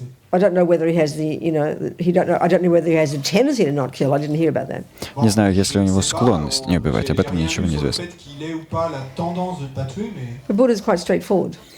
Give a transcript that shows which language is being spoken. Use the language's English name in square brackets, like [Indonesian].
[English] I don't know whether he has the, you know, I don't know whether he has a tendency to not kill. I didn't hear about that. [Russian] Не знаю, есть ли у него склонность не убивать, об этом ничего не известно. [English] The Buddha is quite straightforward.